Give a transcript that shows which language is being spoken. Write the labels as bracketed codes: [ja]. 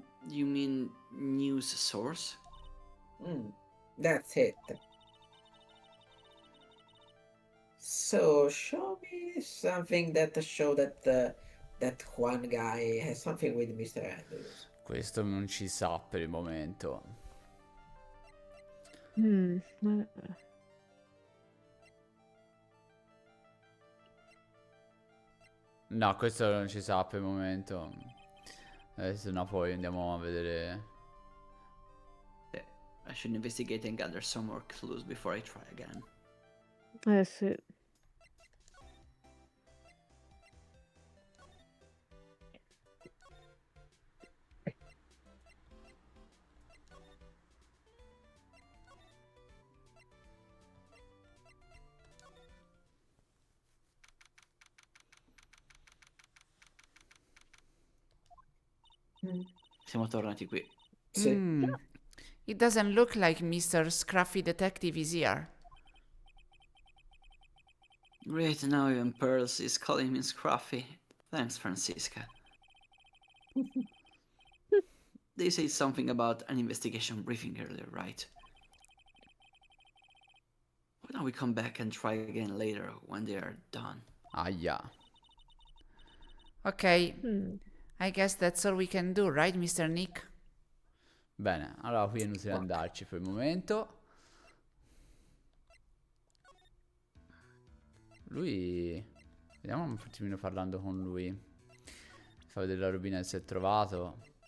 [en] You mean news source? That's it. So, show me something that show that one guy has something with Mr. Andrews. [it] Questo non ci sa per il momento. No, questo non ci sa per il momento. Se no poi andiamo a vedere. [en] I should investigate and gather some more clues before I try again. [it] Sì. Siamo tornati qui. Sì. [en] It doesn't look like Mr. Scruffy Detective is here. Great, now even Pearls is calling me Scruffy. Thanks, Francisca. They said something about an investigation briefing earlier, right? Why don't we come back and try again later when they are done? [it] Aia. [en] Okay, I guess that's all we can do, right, Mr. Nick? [it] Bene, allora qui è inutile andarci per il momento. Lui... Vediamo un attimino parlando con lui. Fa vedere la robina se è trovato.